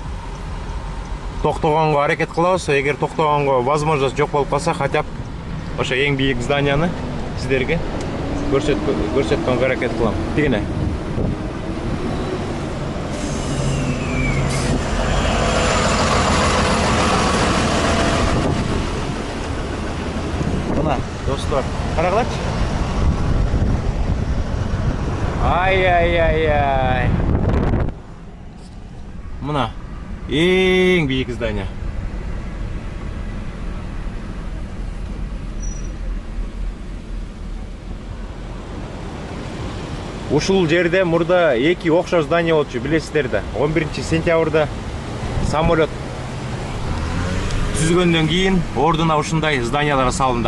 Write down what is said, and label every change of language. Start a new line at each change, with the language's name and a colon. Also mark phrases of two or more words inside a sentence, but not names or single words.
Kyrgyz: Токтогонго аракет кылабыз. Эгер токтогонго возможность жок болуп калса,
Russian: хотя бы
Kyrgyz: ошо эң бийик зданияны сиздерге көрсөткөнгө аракет кылам. Тигине. Достор, карагылачы. Ай. мына ең биік здание. Ушул жерде мурда эки окшош здание болчу, билесиздер да. 11 сентябрда самолет түзгөндөн кийин ордуна ушундай зданиялар салынды.